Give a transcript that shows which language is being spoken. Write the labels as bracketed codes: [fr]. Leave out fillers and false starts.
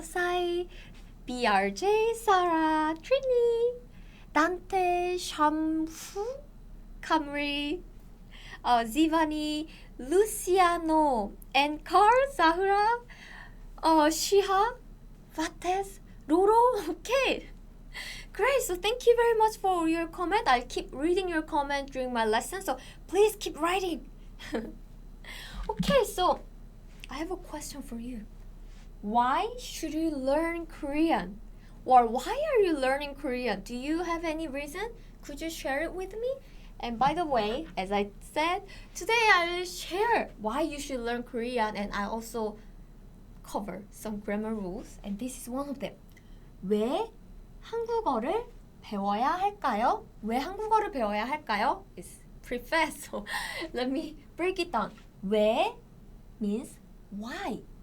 [en] 사이, BRJ, 사라, 트리니, 단테, 샴푸, 카므리, 지바니, 루시아노, and Carl, Zahra, Shiha, Vates, Roro. Okay. Great, so thank you very much for your comment. I'll keep reading your comment during my lesson, so please keep writing. Okay, so I have a question for you. Why should you learn Korean? Or why are you learning Korean? Do you have any reason? Could you share it with me? And by the way, as I said, today I will share why you should learn Korean, and I also cover some grammar rules, and this is one of them. [ko] 왜 한국어를 배워야 할까요? 왜 한국어를 배워야 할까요? [en] It's pretty fast, so let me break it down. 왜 means why.